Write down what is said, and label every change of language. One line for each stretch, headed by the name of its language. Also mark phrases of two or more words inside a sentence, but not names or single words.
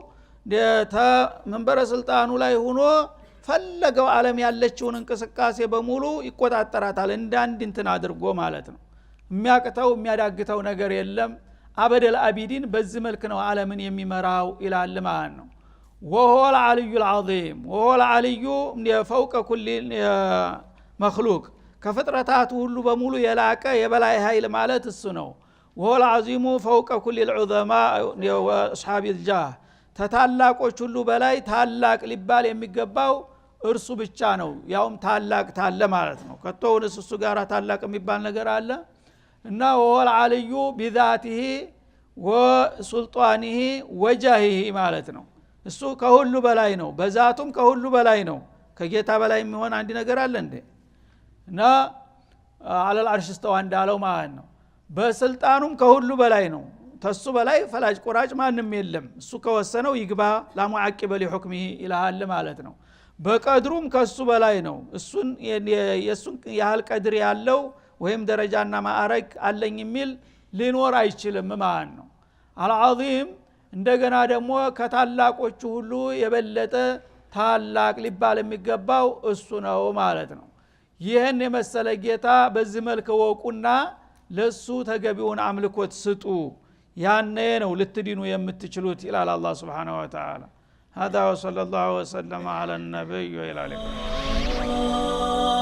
Amharic: መንበረ ስልጣኑ ላይ ሆኖ ፈለገው ዓለም ያለችውን እንቅስቃሴ በሙሉ ይቆጣጠራታል። እንዳንድ እንትን አድርጎ ማለት ነው። የሚያቅተው የሚያዳግተው ነገር የለም። አበደል አቢዲን በዚህ መልክ ነው ዓለምን የሚመራው ይላል ማለት ነው።
Arabic: وهو العلي العظيم وهو العلي فوق كل
Amharic: مخلوق ከፍጥረታቱ ሁሉ በሙሉ የላቀ የበላይ ኃይል ማለት እሱ ነው።
Arabic: وهو العظيم فوق كل العظماء واصحاب الجاه
Amharic: ተታላቆች ሁሉ በላይ ታላቅ ሊባል የሚገባው እርሱ ብቻ ነው። ያውም ታላቅ ታለ ማለት ነው። ከተውንስ እሱ ጋር ታላቅ የሚባል ነገር አለ እና
Arabic: وهو العلي بذاته وسلطانه وجاهه
Amharic: ማለት ነው። እሱ ከሁሉ በላይ ነው። በዛቱም ከሁሉ በላይ ነው። ከጌታ በላይ የሚሆን አንድ ነገር አለ እንዴ? እና
Arabic: على العرش استوى
Amharic: እንዳለው ማለት ነው። በስልጣኑም ከሁሉ በላይ ነው። ተሱ በላይ ፈላጭ ቆራጭ ማንም የለም። እሱ ከወሰነው ይግባ
Arabic: لا معقب لحكمه إلا هو
Amharic: ማለት ነው። በቀድሩም ከሱ በላይ ነው። እሱን የሱን ያህል ቀድር ያለው ወይም ደረጃና ማዕረግ አለኝ የሚል ሊኖር አይችልም ማለት ነው። አልዓዚም እንደገና ደግሞ ከታላቆቹ ሁሉ የበለጠ ታላቅ ሊባል የሚገባው እሱ ነው ማለት ነው። ይህን የመሰለ ጌታ በዚህ መልክ ወቁና ለሱ ተገቢውን አምልኮት ስጡ። ያኔ ነው ልትድኑ የምትችሉት ይላል አላህ
Arabic: سبحانه و تعالى። هذا وصلى الله وسلم على النبي وعلى اله